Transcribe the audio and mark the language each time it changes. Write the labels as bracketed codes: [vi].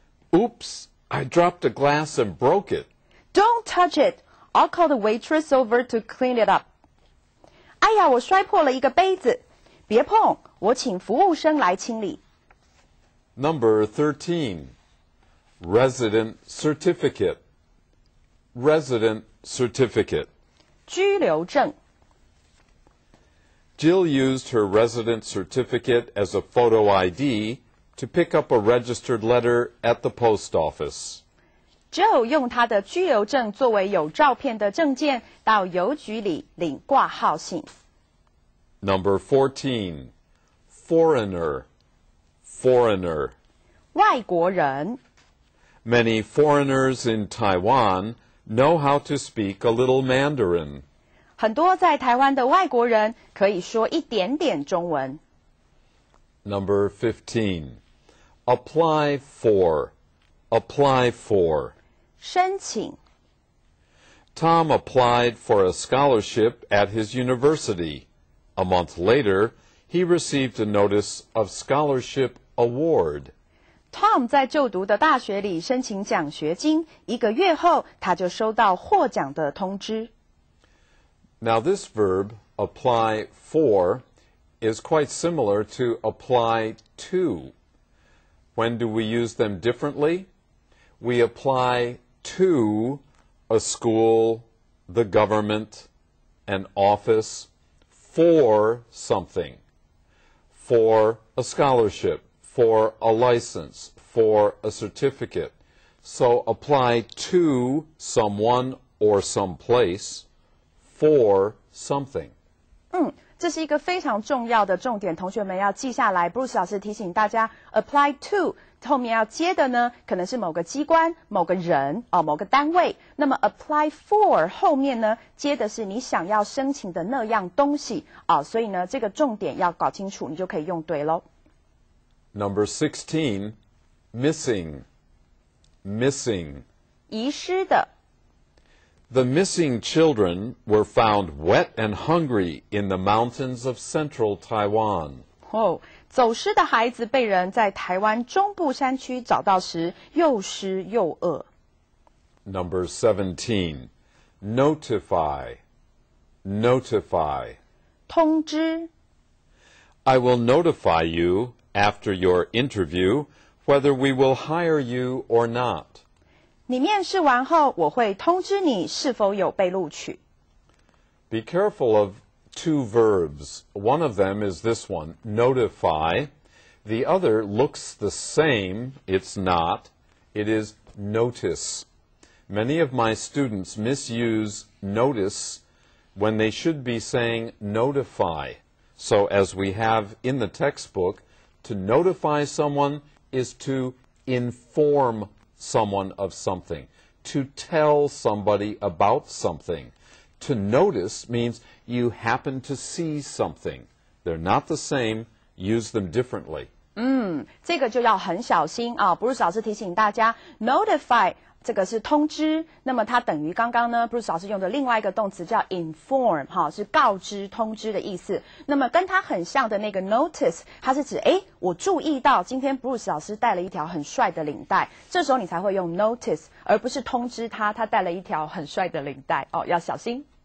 [en] Oops, I dropped a glass and broke it. ，Don't touch it. I'll call the waitress over to clean it up. [zh] 哎呀，我摔破了一个杯子，别碰，我请服务生来清理。 [en] Number 13. Resident certificate. Resident certificate. [zh] 居留证。 [en] Jill used her resident certificate as a photo ID to pick up a registered letter at the post office. [zh] Joe 用他的居留证作为有照片的证件，到邮局里领挂号信。 [en] Number 14. Foreigner. Foreigner. [zh] 外国人。 [en] Many foreigners in Taiwan know how to speak a little Mandarin. [zh] 很多在台湾的外国人可以说一点点中文。 [en] Number 15. Apply for. Apply for. [zh] 申请。 [en] Tom applied for a scholarship at his university. A month later, he received a notice of scholarship award. [zh] Tom 在就读的大学里申请奖学金，1个月后他就收到获奖的通知。 [en] Now this verb, apply for, is quite similar to apply to. When do we use them differently? We apply to a school, the government, an office, for something. For a scholarship, for a license, for a certificate. So apply to someone or someplace for something. [zh] 这是一个非常重要的重点，同学们要记下来。Bruce 老师提醒大家 ，apply to 后面要接的呢，可能是某个机关、某个人、某个单位。那么 apply for 后面呢，接的是你想要申请的那样东西所以呢，这个重点要搞清楚，你就可以用对咯。 [en] Number 16, missing. Missing. [zh] 遗失的。 [en] The missing children were found wet and hungry in the mountains of central Taiwan. [zh] 走失的孩子被人在台湾中部山区找到时，又湿又饿。 [en] Number 17, notify. Notify. [zh] 通知。 [en] I will notify you after your interview whether we will hire you or not. [zh] 你面试完后，我会通知你是否有被录取。 [en] Be careful of two verbs. One of them is this one, notify. The other looks the same. It's not. It is notice. Many of my students misuse notice when they should be saying notify. So as we have in the textbook, to notify someone is to inform someone of something, to tell somebody about something. To notice means you happen to see something. They're not the same. Use them differently. [zh] 这个就要很小心啊。 Bruce 老师提醒大家 ，notify 这个是通知，那么它等于刚刚呢 Bruce 老师用的另外一个动词叫 inform 哈，是告知、通知的意思。那么跟它很像的那个 notice， 它是指我注意到今天 Bruce 老师带了一条很帅的领带，这时候你才会用 notice， 而不是通知他带了一条很帅的领带哦，要小心。